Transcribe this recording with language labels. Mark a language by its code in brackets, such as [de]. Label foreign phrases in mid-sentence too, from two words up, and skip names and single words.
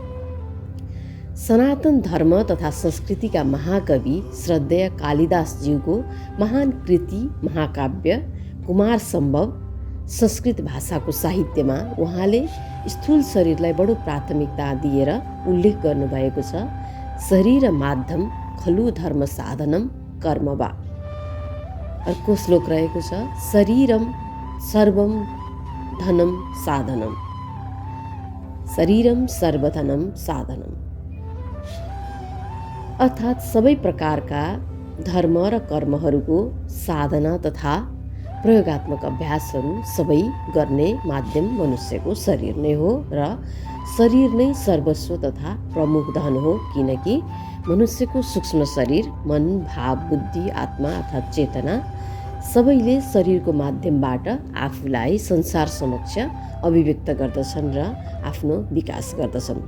[ne] सनातन धर्म तथा संस्कृतिका महाकवि श्रद्धेय कालिदासज्यूको महान कृति महाकाव्य कुमार सम्भव संस्कृत भाषाको साहित्यमा उहाँले स्थूल शरीरलाई बडो प्राथमिकता दिएर उल्लेख गर्नुभएको छ। [sa] शरीर माध्यम खलु धर्म साधनम कर्म वा। [ne] अर्को श्लोक रहेको छ, [sa] शरीरम सर्वम धनम साधनम, शरीरम सर्वधनम साधनम। [ne] अर्थात् सबै प्रकारका धर्म र कर्महरूको साधना तथा प्रयोगात्मक अभ्यासहरू सबै गर्ने माध्यम मनुष्यको शरीर नै हो र शरीर नै सर्वस्व तथा प्रमुख धन हो, किनकि मनुष्यको सूक्ष्म शरीर, मन, भाव, बुद्धि, आत्मा अर्थात् चेतना सबैले शरीरको माध्यमबाट आफूलाई संसार समक्ष अभिव्यक्त गर्दछन् र आफ्नो विकास गर्दछन्।